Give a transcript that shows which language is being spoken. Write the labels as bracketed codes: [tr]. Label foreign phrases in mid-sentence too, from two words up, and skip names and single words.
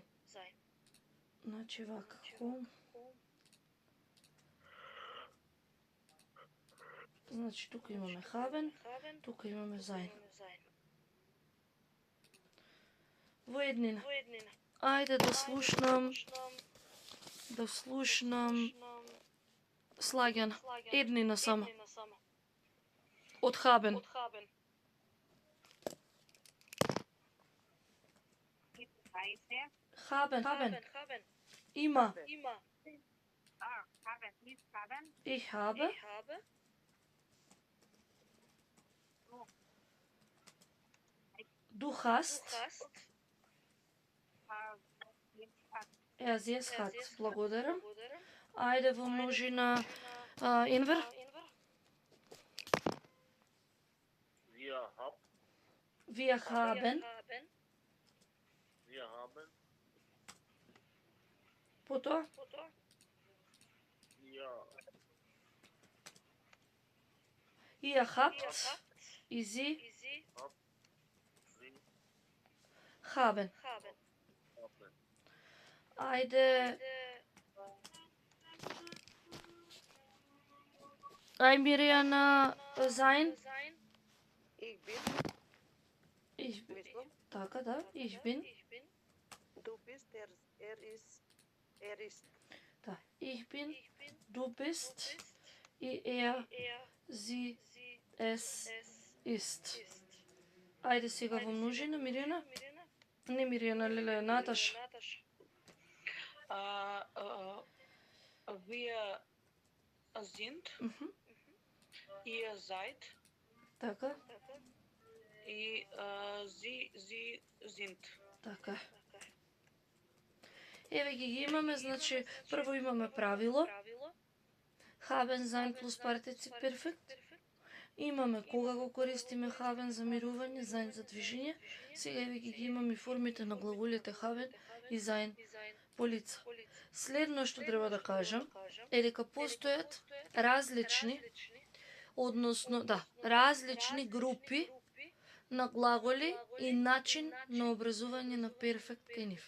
[mk] Значи вака, значи тука имаме haben, тука имаме sein. Во еднина. Ајде да слушнам Слагјана. Еднина само. Од haben. Haben. [de] Има. Ich habe. Du hast. Yes hat. [mk] Благодарам. Ајде во множина Enver. [de] Wir haben. [mk] Потоа? [de] Ihr habt. И Sie. Haben. [mk] Ајде. Миријана sein. [de] Ich bin. [mk] Така, да. [de] Ich bin. Du bist, ist. Да. Ich bin. Du bist. И sie, es, ist. [mk] Ајде сега во множина, Миријана. Не Миријана, леле, Наташа. [de] Wir sind, ihr seid, [mk] Така. [de] и sie sind. [mk] Така. Еве ги имаме, значи прво имаме правило. [de] Haben sein [mk] плюс партицip перфект. Имаме кога го користиме haben за мирување, sein за движење. Сега еве ги имаме формите на глаголите haben и sein по лица. Следно што треба да кажам е дека постојат различни, односно, различни групи на глаголи и начин на образување на перфект кај нив.